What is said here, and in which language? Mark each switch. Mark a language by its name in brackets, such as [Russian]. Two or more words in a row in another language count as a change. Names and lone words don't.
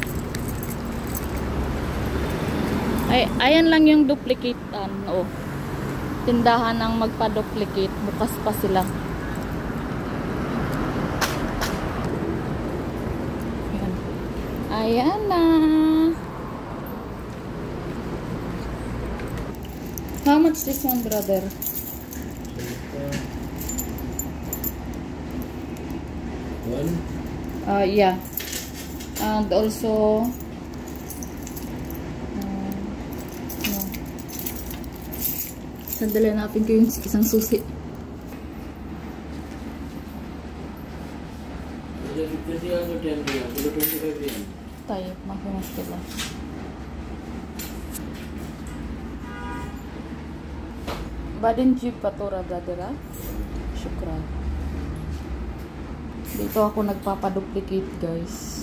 [Filipino] Ay, ayan lang yung duplicatean. Oh. Tindahan ng magpa-duplicate. Bukas pa sila. Ayan na. [English] How much this one, brother? One? Yeah. And also no. [Filipino] Sandali natin ko yung isang susi. [Arabic] طيب ما في مشكلة. بعدين جيب فاتورة brother. Syukran. [Filipino] Dito ako nagpapaduplicate guys.